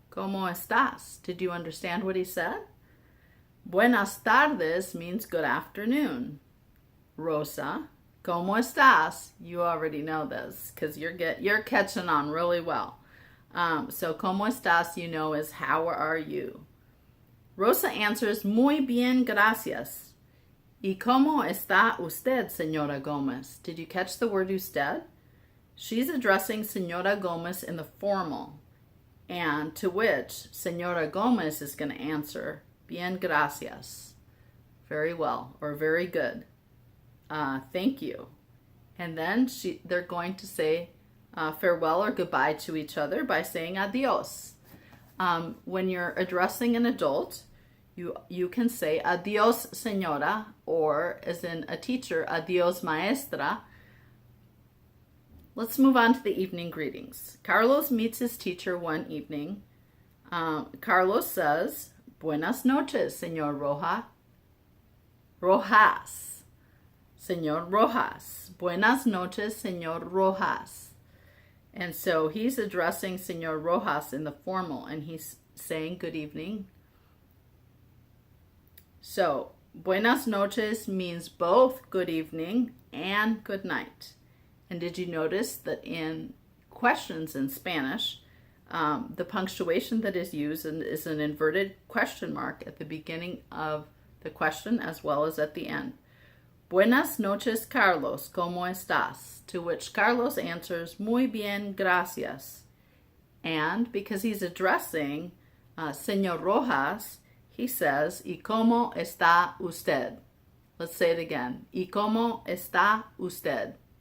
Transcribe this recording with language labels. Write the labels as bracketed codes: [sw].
[es] ¿Cómo estás? [en] Did you understand what he said? [es] Buenas tardes [en] means good afternoon. Rosa, [es] ¿cómo estás? [en] You already know this because you're catching on really well. So, [es] ¿cómo estás, [en] you know, is how are you? Rosa answers, [es] muy bien, gracias. ¿Y cómo está usted, Señora Gomez? [en] Did you catch the word usted? She's addressing Señora Gomez in the formal, and to which Señora Gomez is going to answer, [es] bien, gracias. [en] Very well, or very good. Thank you. And then they're going to say farewell or goodbye to each other by saying adios. When you're addressing an adult, you can say [es] adios, señora, [en] or as in a teacher, [es] adios, maestra. [en] Let's move on to the evening greetings. Carlos meets his teacher one evening. Carlos says, [es] buenas noches, señor Rojas. Señor Rojas. Buenas noches, Señor Rojas. [en] And so he's addressing Señor Rojas in the formal, and he's saying good evening. So, [es] buenas noches [en] means both good evening and good night. And did you notice that in questions in Spanish, the punctuation that is used is an inverted question mark at the beginning of the question as well as at the end. [es] Buenas noches, Carlos. ¿Cómo estás? [en] To which Carlos answers, [es] muy bien, gracias. [en] And because he's addressing Señor Rojas, he says, [es] ¿Y cómo está usted? [en] Let's say it again. [es] ¿Y cómo está usted?